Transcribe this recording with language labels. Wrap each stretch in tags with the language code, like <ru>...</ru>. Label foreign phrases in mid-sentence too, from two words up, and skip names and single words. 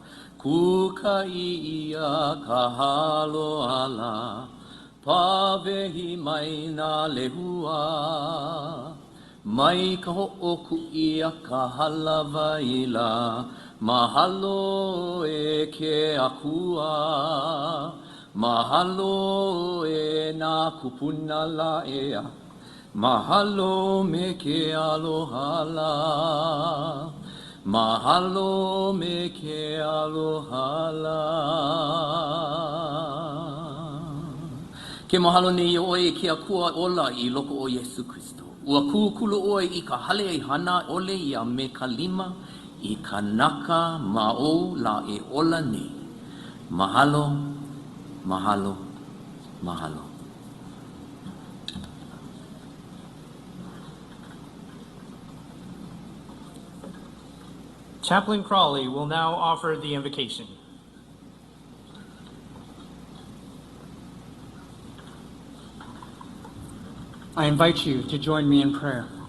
<haw>Kuka ia ka halo ala, pawehi mai nā lehua. Mai ka ho'oku ia ka halawa ila, mahalo e ke akua. Mahalo e nā kupuna la ea, mahalo me ke aloha la, mahalo me ke aloha la. Ke mahalo nei oe ke akua ola i loko o Yesu Kristo. Ua kukulu oe i ka hale ai hana ole ia me ka lima i ka naka mao la e ola nei. Mahalo. Mahalo, mahalo.</haw> <en>Chaplain Crawley will now offer the invocation. I invite you to join me in prayer.</en>